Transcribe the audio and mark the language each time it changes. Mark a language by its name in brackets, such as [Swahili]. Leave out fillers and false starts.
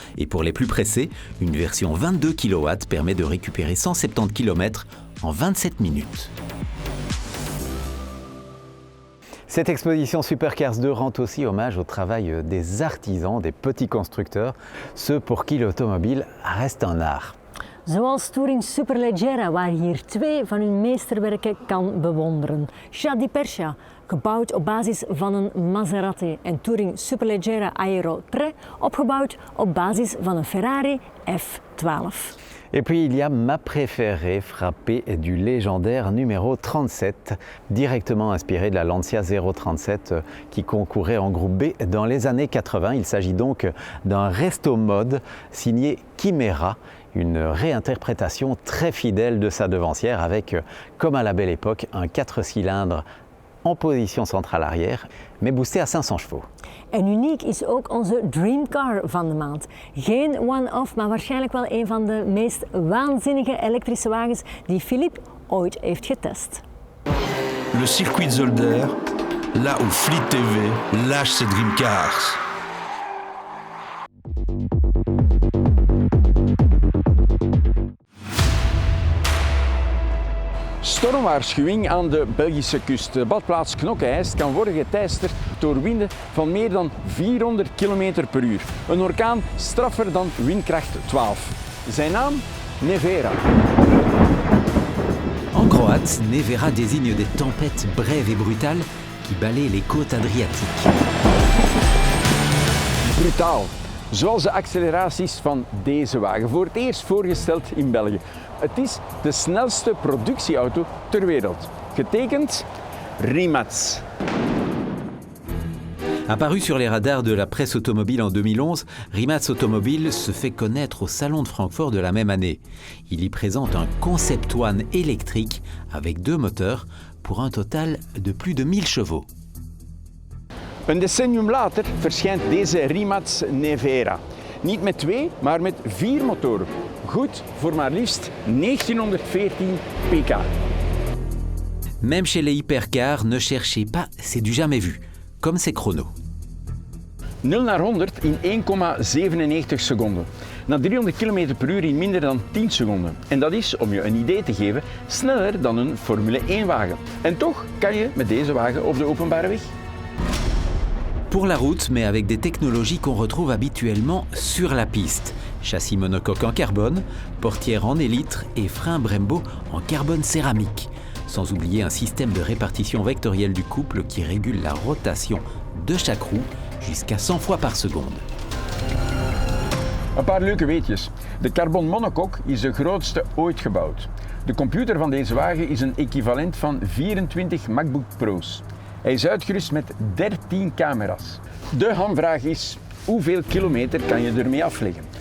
[French] Et pour les plus pressés, une version 22 kW permet de récupérer 170 km en 27 minutes. Cette exposition Supercars 2 rend aussi hommage au travail des artisans, des petits constructeurs, ceux pour qui l'automobile reste un art. [Dutch] Zoals Touring Superleggera, waar je hier 2 van hun meesterwerken kan bewonderen. Chat di Persia, gebouwd op basis van een Maserati, en Touring Superleggera Aero 3, opgebouwd op basis van een Ferrari F12. [French] Et puis il y a ma préférée, frappée du légendaire numéro 37, directement inspiré de la Lancia 037 qui concourait en groupe B dans les années 80. Il s'agit donc d'un resto mode signé Chimera, une réinterprétation très fidèle de sa devancière avec, comme à la belle époque, un 4 cylindres en position centrale arrière, mais boosté à 500 chevaux. [Dutch] En uniek is ook onze Dreamcar van de maand. Geen one-off, maar waarschijnlijk wel een van de meest waanzinnige elektrische wagens die Philippe ooit heeft getest. [French] Le circuit de Zolder, là où Fleet TV lâche ses Dreamcars. [Dutch] Stormwaarschuwing aan de Belgische kust. De badplaats Knokke-IJst kan worden geteisterd door winden van meer dan 400 km per uur. Een orkaan straffer dan windkracht 12. Zijn naam? Nevera. [French] En croate, Nevera désigne des tempêtes brèves et brutales qui balayent les côtes adriatiques. [Dutch] Brutaal. Zoals de acceleraties van deze wagen. Voor het eerst voorgesteld in België. Het is de snelste productieauto ter wereld. Getekend Rimac. [French] Apparu sur les radars de la presse automobile en 2011, Rimac Automobile se fait connaître au Salon de Francfort de la même année. Il y présente un Concept One électrique avec 2 moteurs pour un total de plus de 1000 chevaux. [Dutch] Een decennium later verschijnt deze Rimac Nevera. Niet met 2, maar met 4 motoren. Goed voor maar liefst 1914 pk. [French] Même chez les hypercars, ne cherchez pas, c'est du jamais vu, comme ces chronos. [Dutch] 0 naar 100 in 1,97 seconden. Na 300 km per uur in minder dan 10 seconden. En dat is, om je een idee te geven, sneller dan een Formule 1 wagen. En toch kan je met deze wagen op de openbare weg. [French] Pour la route, mais avec des technologies qu'on retrouve habituellement sur la piste. Châssis monocoque en carbone, portière en élytre et frein Brembo en carbone céramique. Sans oublier un système de répartition vectorielle du couple qui régule la rotation de chaque roue jusqu'à 100 fois par seconde. [Dutch] Een paar leuke weetjes. De carbon monocoque is de grootste ooit gebouwd. De computer van deze wagen is een equivalent van 24 MacBook Pro's. Hij is uitgerust met 13 camera's. De hamvraag is, hoeveel kilometer kan je ermee afleggen?